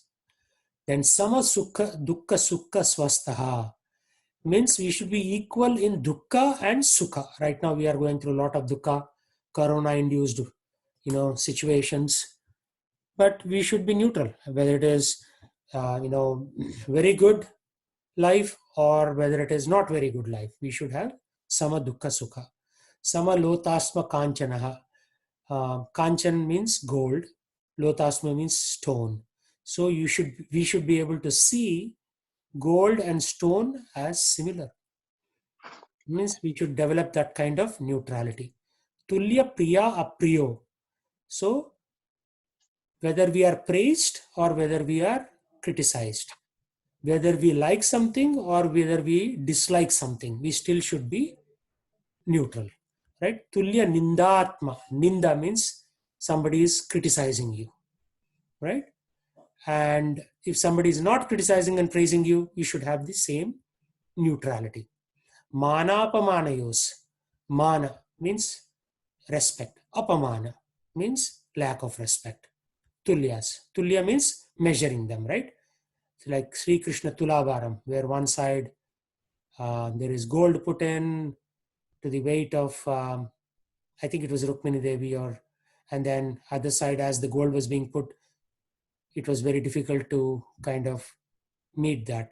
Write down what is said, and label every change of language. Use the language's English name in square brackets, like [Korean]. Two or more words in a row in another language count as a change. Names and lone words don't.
[Sanskrit] Then Sama Sukha, Dukkha Sukha Swastaha, [English] means we should be equal in dukkha and sukha. Right now we are going through a lot of dukkha, corona induced situations, but we should be neutral, whether it is very good life or whether it is not very good life. We should have [Sanskrit] sama dukkha sukha. Sama lotasma kanchanaha. [English] Kanchan means gold, lotasma means stone. So we should be able to see gold and stone as similar. It means we should develop that kind of neutrality. [Sanskrit] Tulya priya apriyo. [English] So whether we are praised or whether we are criticized, whether we like something or whether we dislike something, we still should be neutral, right? [Sanskrit] Tulya nindatma. [English] Ninda means somebody is criticizing you, right? And if somebody is not criticizing and praising you, you should have the same neutrality. [Sanskrit] Mana apamanayos. [English] Mana means respect. Apamana means lack of respect. [Sanskrit] Tulyas. [English] Tulya means measuring them, right? So like Sri Krishna Tulavaram, where one side there is gold put in to the weight of, I think it was Rukmini Devi, and then other side, as the gold was being put, it was very difficult to kind of meet that.